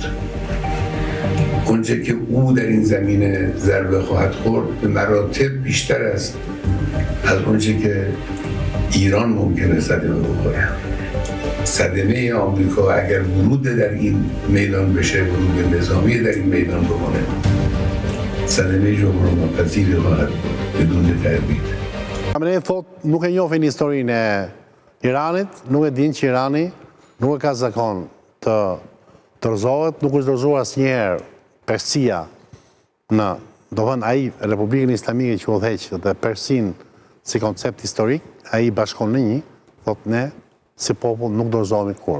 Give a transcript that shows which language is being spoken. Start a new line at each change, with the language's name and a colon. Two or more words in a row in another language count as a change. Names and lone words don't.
Persian: اونچه که او در این زمینه ضربه خواهد خورد به مراتب بیشتر است از اونچه که ایران ممکنه صدمه بخوره. صدمه آمریکا اگر ورود در این میدان بشه، ورود نظامی در این میدان بکنه، صدمه جبران ناپذیری خواهد بدون تردید.
Albanian: Khamenei thot nuk e njohin historinë e Iranit, nuk e din që Irani nuk e ka zakon të dorëzohet, nuk është dorëzuar asnjëherë Persia në, do thënë ai Republikën Islamike që udhëheq dhe Persin si koncept historik, ai bashkon në një, thot ne si popull nuk dorëzohemi kurrë.